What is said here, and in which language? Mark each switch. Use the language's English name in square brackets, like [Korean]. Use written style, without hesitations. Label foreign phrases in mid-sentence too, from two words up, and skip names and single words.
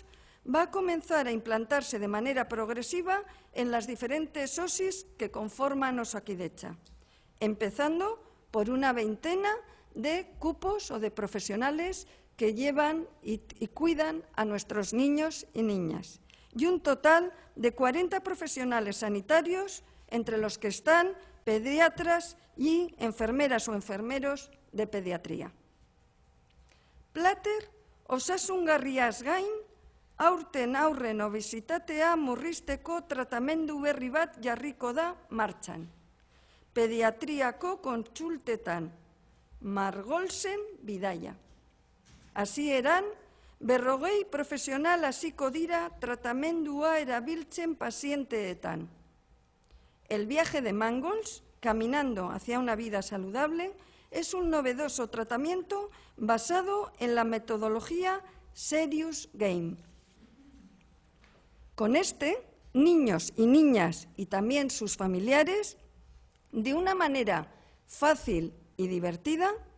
[Spanish] va a comenzar a implantarse de manera progresiva en las diferentes OSIs que conforman Osakidetza, empezando por una veintena de cupos o de profesionales que llevan y cuidan a nuestros niños y niñas, y un total de 40 profesionales sanitarios, entre los que están pediatras y enfermeras o enfermeros de pediatría. [Basque] Plater osasungarriaz gain, aurten aurren obesitatea murrizteko tratamendu berri bat jarriko da martxan. Pediatriako kontsultetan, Margolsen bidaia. Hasieran, 40 profesional hasiko dira tratamendua erabiltzen pazienteetan. [Spanish] El viaje de Mangolds, caminando hacia una vida saludable, es un novedoso tratamiento basado en la metodología [English] Serious Game. [Spanish] Con este, niños y niñas y también sus familiares, de una manera fácil y divertida,